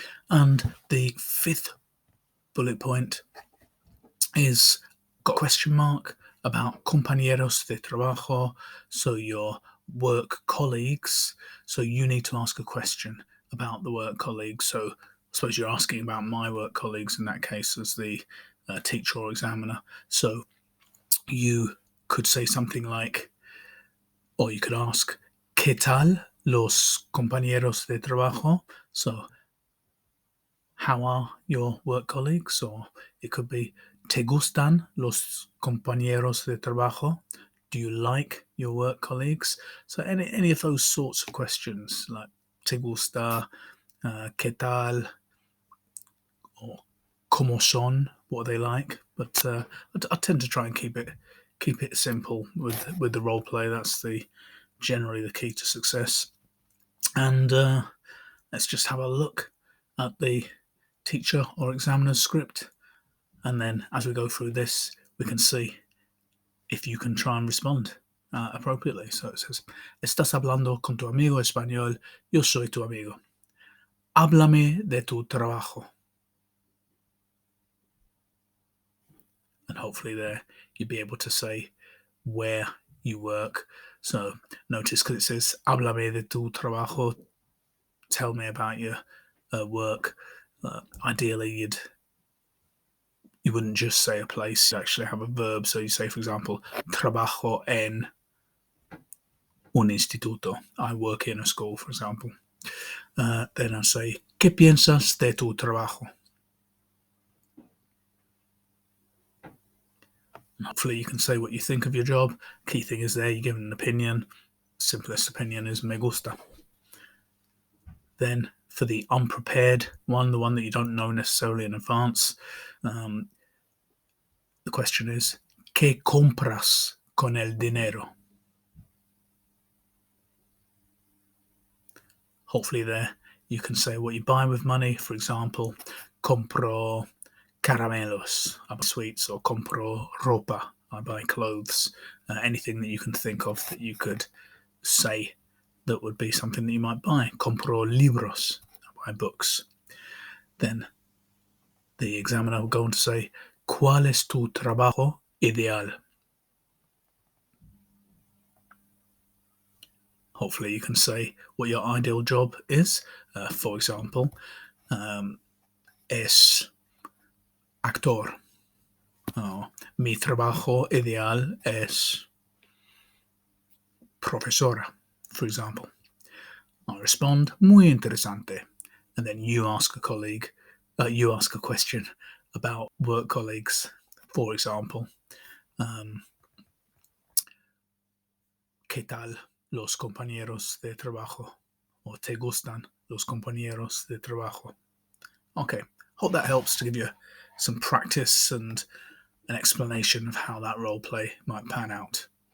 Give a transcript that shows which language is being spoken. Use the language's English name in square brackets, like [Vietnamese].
[English] And the fifth bullet point is got a question mark about [Spanish] compañeros de trabajo, [English] so your work colleagues. So you need to ask a question about the work colleagues. So I suppose you're asking about my work colleagues in that case as the teacher or examiner. So you could say something like, or you could ask, [Spanish] ¿Qué tal los compañeros de trabajo? [English] So how are your work colleagues? Or it could be, [Spanish] ¿Te gustan los compañeros de trabajo? Do you like your work colleagues? [English] So any of those sorts of questions, like [Spanish] ¿Te gusta? ¿Qué tal? [English] Or [Spanish] ¿Cómo son? [English] What are they like? But I tend to try and keep it simple with the role play. That's generally the key to success. And let's just have a look at the teacher or examiner's script, and then as we go through this, we can see if you can try and respond appropriately. So it says, [Spanish] estás hablando con tu amigo español, yo soy tu amigo. Háblame de tu trabajo. [English] And hopefully there you'll be able to say where you work. So notice, because it says [Spanish] háblame de tu trabajo, [English] tell me about your work. Ideally, you wouldn't just say a place, you actually have a verb. So you say, for example, [Spanish] trabajo en un instituto. [English] I work in a school, for example. Then I say, [Spanish] ¿qué piensas de tu trabajo? [English] And hopefully you can say what you think of your job. Key thing is there, you're giving an opinion. Simplest opinion is [Spanish] me gusta. [English] Then for the unprepared one, the one that you don't know necessarily in advance, the question is, [Spanish] ¿qué compras con el dinero? [English] Hopefully there You can say what you buy with money. For example, [Spanish] compro caramelos, [English] I buy sweets, or [Spanish] compro ropa, [English] I buy clothes. Anything that you can think of that you could say that would be something that you might buy. [Spanish] Compro libros, [English] I buy books. Then the examiner will go on to say, [Spanish] ¿Cuál es tu trabajo ideal? [English] Hopefully you can say what your ideal job is. For example, [Spanish] es actor. Oh, mi trabajo ideal es profesora, [English] for example. I respond, [Spanish] muy interesante. [English] And then you ask a colleague, you ask a question about work colleagues, for example. [Spanish] ¿Qué tal los compañeros de trabajo? [English] Or [Spanish] te gustan los compañeros de trabajo? [English] Okay, hope that helps to give you some practice and an explanation of how that role play might pan out.